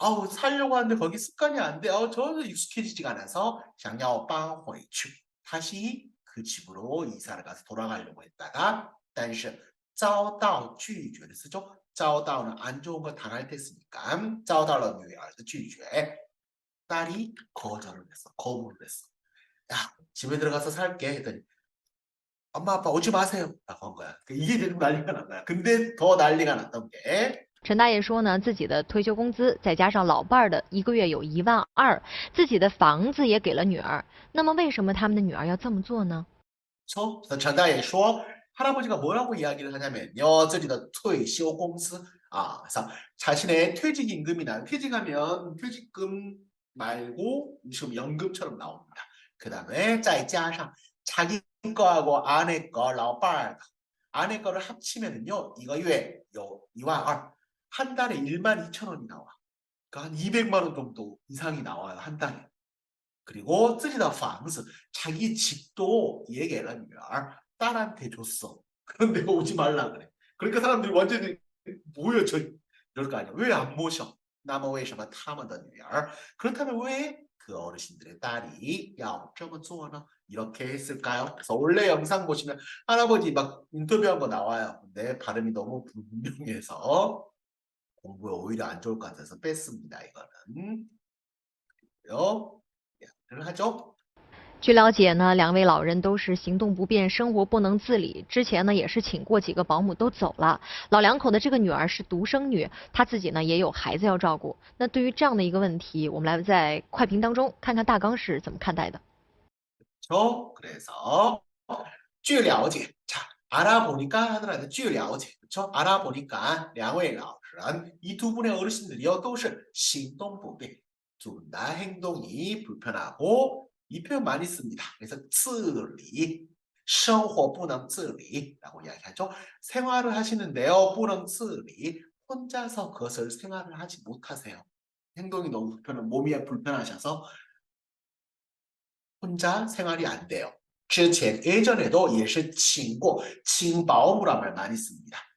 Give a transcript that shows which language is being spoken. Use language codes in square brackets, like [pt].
[ko] 살려고 하는데 거기 습관이 안 돼. 저는 익숙해지지가 않아서 [zh] 想要搬回去 [ko] 다시 그 집으로 이사를 가서 돌아가려고 했다가 [zh] 但是遭到拒绝的 [ko] 쓰죠. 遭到는 안 좋은 거 당할 때 쓰니까 [zh] 遭到了女儿的拒绝 [ko] 딸이 거절을 했어. 거부를 했어. 야 집에 들어가서 살게 했더니 엄마 아빠 오지 마세요 라고 한 거야. 이게 지금 난리가 난 거야. 근데 더 난리가 났던 게 [zh] 陈大爷说呢，自己的退休工资再加上老伴儿的1个月有12000，自己的房子也给了女儿。那么为什么他们的女儿要这么做呢？ [ko] 그래서 전다에 说 할아버지가 뭐라고 이야기를 하냐면요. [zh] 自己的退休工资 [ko] 그래서 자신의 퇴직임금이나 퇴직하면 퇴직금 말고 지금 연금처럼 나옵니다. 그 다음에 [zh] 再加上 [ko] 자기 거하고 아내 거, 老伴儿 아내 거를 합치면은요. [zh] 1个月有22000 [ko] 한 달에 12,000원이 나와. 그러니까 한 200만 원 정도 이상이 나와요. 한 달에. 그리고 [zh] 自己的房子 [ko] 자기 집도 얘기해라女儿 딸한테 줬어. 그런데 오지 말라 그래. 그러니까 사람들이 완전히 뭐야 저 이럴 거 아니야. 왜 안 모셔? [zh] 那么为什么他们的女儿 [ko] 그렇다면 왜 그 어르신들의 딸이 야, [zh] 这么做呢? [ko] 이렇게 했을까요? 그래서 원래 영상 보시면 할아버지 막 인터뷰한 거 나와요. 근데 발음이 너무 불분명해서 공부에 오히려 안 좋을 것 같아서 뺐습니다. 이거는. 그리고요. 를 하죠. [zh] 据了解呢，两位老人都是行动不便，生活不能自理。之前呢，也是请过几个保姆都走了。老两口的这个女儿是独生女，她自己呢也有孩子要照顾。那对于这样的一个问题，我们来在快评当中看看大纲是怎么看待的。 [ko] 그래서 据了解, 자, 알아보니까 하더라도 据了解, 그렇죠? 알아보니까 [zh] 两位老人, [ko] 이 두 분의 어르신들이요, [zh] 都是行动不便, [ko] 두 분 다 행동이 불편하고 이 표현 많이 씁니다. 그래서 自理, [zh] 生活不能自理 [ko] 라고 이야기하죠. 생활을 하시는데요, [zh] 不能自理, [ko] 혼자서 그것을 생활을 하지 못하세요. 행동이 너무 몸이 불편하셔서 혼자 생활이 안 돼요. 之前 예전에도 [zh] 也是请过 [ko] 请保姆란 말 많이 씁니다.